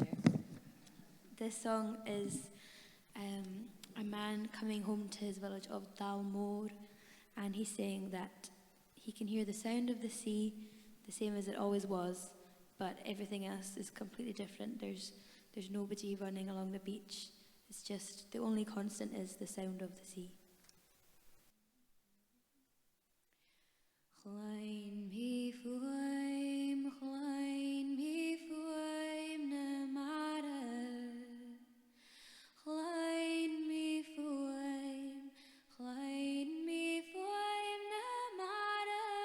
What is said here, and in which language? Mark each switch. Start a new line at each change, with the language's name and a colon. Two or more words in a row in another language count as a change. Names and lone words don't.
English: This song is a man coming home to his village of Doble, and he's saying that he can hear the sound of the sea, the same as it always was, but everything else is completely different. There's nobody running along the beach. It's just, the only constant is the sound of the sea.
Scottish Gaelic: Chlein mi fuim na mare. Chlein mi fuim na mare.